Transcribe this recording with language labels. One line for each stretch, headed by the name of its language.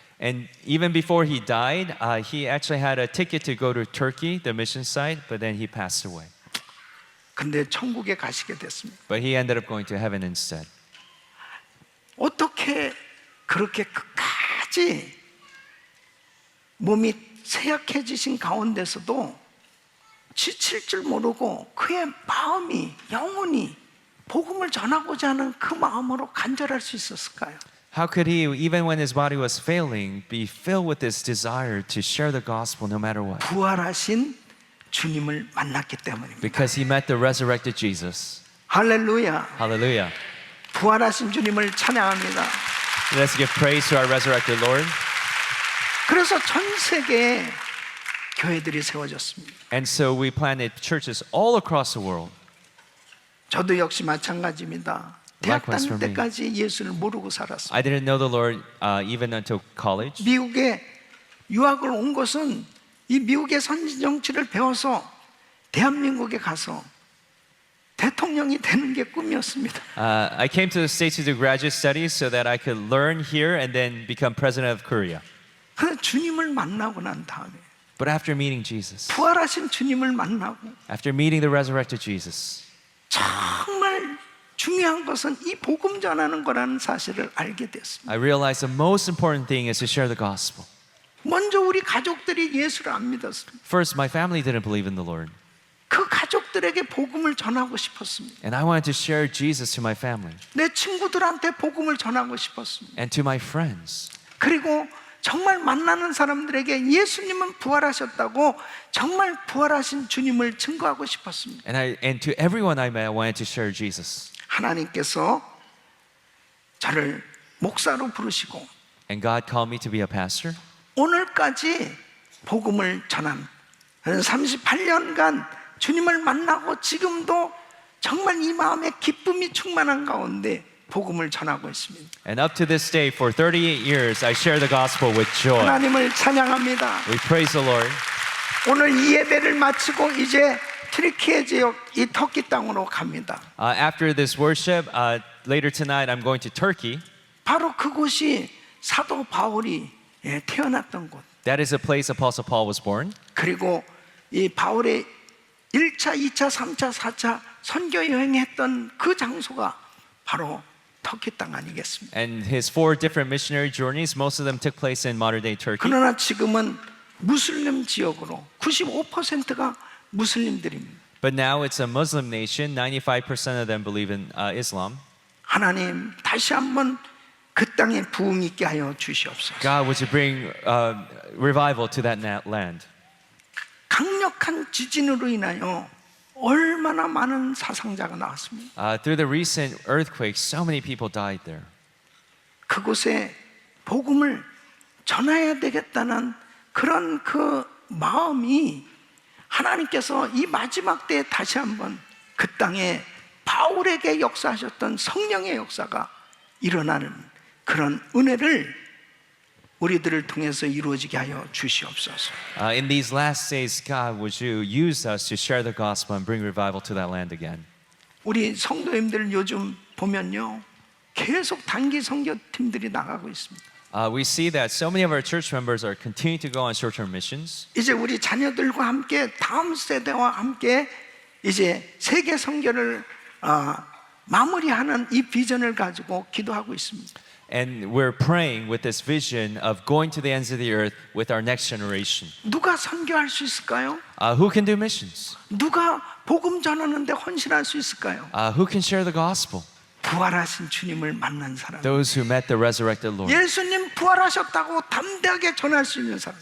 English: And even before he died, he actually had a ticket to go to Turkey, the mission site, but then he passed away.
Korean: 근데 천국에 가시게 됐습니다.
English: But he ended up going to heaven instead.
Korean: 어떻게 그렇게 끝까지 몸이 쇠약해지신 가운데서도 지칠 줄 모르고 그의 마음이 영혼이 복음을 전하고자 하는 그 마음으로 간절할 수 있었을까요?
English: How could he, even when his body was failing, be filled with this desire to share the gospel no matter what?
Korean: 부활하신 주님을 만났기 때문입니다.
English: Because he met the resurrected Jesus.
Korean: 할렐루야.
English: Hallelujah.
Korean: 부활하신 주님을 찬양합니다.
English: Let's give praise to our resurrected Lord.
Korean: 그래서 전 세계에 교회들이 세워졌습니다.
English: And so we planted churches all across the world.
Korean: 저도 역시 마찬가지입니다. 대학
English: Likewise for me.
Korean: 때까지 예수를 모르고 살았어요.
English: I didn't know the Lord even until college.
Korean: 미국에 유학을 온 것은 이 미국의 선진 정치를 배워서 대한민국에 가서 대통령이 되는 게 꿈이었습니다.
English: I came to the States to do graduate studies so that I could learn here and then become president of Korea.
Korean: 그런데 주님을 만나고 난 다음에
English: But after meeting Jesus,
Korean: 부활하신 주님을 만나고
English: after meeting the resurrected Jesus,
Korean: 정말 중요한 것은 이 복음 전하는 거라는 사실을 알게 됐습니다.
English: I realized the most important thing is to share the gospel.
Korean: 먼저 우리 가족들이 예수를 안 믿었습니다.
English: First, my family didn't believe in the Lord,
Korean: 그 가족들에게 복음을 전하고 싶었습니다.
English: and I wanted to share Jesus to my family
Korean: 내 친구들한테 복음을 전하고 싶었습니다.
English: and to my friends.
Korean: 그리고 정말 만나는 사람들에게 예수님은 부활하셨다고 정말 부활하신 주님을 증거하고 싶었습니다.
English: And to everyone I met, I wanted to share Jesus.
Korean: 하나님께서 저를 목사로 부르시고
English: And God called me to be a pastor.
Korean: 오늘까지 복음을 전한 38년간 주님을 만나고 지금도 정말 이 마음에 기쁨이 충만한 가운데 복음을 전하고 있습니다.
English: And up to this day, for 38 years, I share the gospel with joy.
Korean: 하나님을 찬양합니다.
English: We praise the Lord.
Korean: 오늘 이 예배를 마치고 이제 트리키에 지역 이 터키 땅으로 갑니다.
English: After this worship, later tonight, I'm going to Turkey.
Korean: 바로 그곳이 사도 바울이 태어났던 곳.
English: That is the place Apostle Paul was born.
Korean: 그리고 이 바울의 1차, 2차, 3차, 4차 선교 여행했던 그 장소가 바로 터키 땅 아니겠습니까?
English: And his 4 different missionary journeys, most of them took place in modern day Turkey.
Korean: 그러나 지금은 무슬림 지역으로 95%가 무슬림들입니다.
English: But now it's a Muslim nation. 95% of them believe in Islam.
Korean: 하나님 다시 한번 그 땅에 부흥 있게 하여 주시옵소서.
English: God, would you bring revival to that land?
Korean: 강력한 지진으로 인하여 얼마나 많은 사상자가 나왔습니다.
English: Through the recent earthquakes, so many people died there.
Korean: 그곳에 복음을 전해야 되겠다는 그런 그 마음이 하나님께서 이 마지막 때에 다시 한번 그 땅에 바울에게 역사하셨던 성령의 역사가 일어나는 그런 은혜를 우리들을 통해서 이루어지게 하여 주시옵소서.
English: In these last days, God, would you use us to share the gospel and bring revival to that land again?
Korean: 우리 성도님들 요즘 보면요, 계속 단기 선교팀들이 나가고 있습니다.
English: We see that so many of our church members are continuing to go on short-term missions.
Korean: 이제 우리 자녀들과 함께 다음 세대와 함께 이제 세계 선교를 마무리하는 이 비전을 가지고 기도하고 있습니다.
English: And we're praying with this vision of going to the ends of the earth with our next generation.
Korean: 누가 선교할 수 있을까요?
English: Who can do missions?
Korean: 누가 복음 전하는데 헌신할 수 있을까요?
English: Who can share the gospel?
Korean: 부활하신 주님을 만난 사람.
English: Those who met the resurrected Lord.
Korean: 예수님 부활하셨다고 담대하게 전할 수 있는 사람.